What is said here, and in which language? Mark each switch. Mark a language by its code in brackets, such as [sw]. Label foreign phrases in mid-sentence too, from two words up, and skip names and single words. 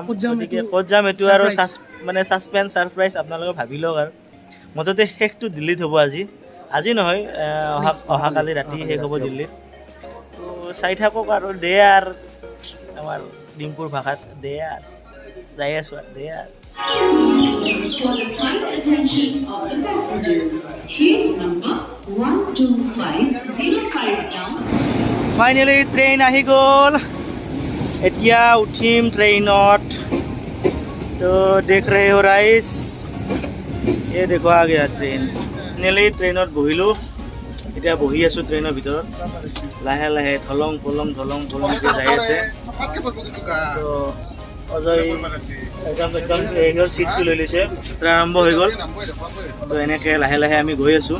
[as] গতিকে ক'ত যাম এইটো আৰু মানে [en] suspense, surprise [as] আপোনালোকে ভাবি লওক। আৰু মুঠতে শেষটো দিল্লীত হ'ব আজি নহয়, অহাকালি ৰাতি শেষ হ'ব দিল্লীত। তো চাই থাকক আৰু আমাৰ ডিম্পুৰ ভাষাত যাই আছোঁ আৰু [en] For the kind attention of the passengers, train number 12505 down. [as] ফাইনেলি ট্ৰেইন আহি গ'ল। এতিয়া উঠিম ট্ৰেইনত। [hi] तो देख रहे हो राइस, ये देखो आ गया ट्रेन। [as] ফাইনেলি ট্ৰেইনত বহিলোঁ। এতিয়া বহি আছোঁ ট্ৰেইনৰ ভিতৰত, লাহে লাহে ধলং পলংকৈ যাই আছে। তো অজয় একদম চিটটো লৈ লৈছে, যাত্ৰা আৰম্ভ হৈ গ'ল। তো এনেকৈ লাহে লাহে আমি গৈ আছোঁ।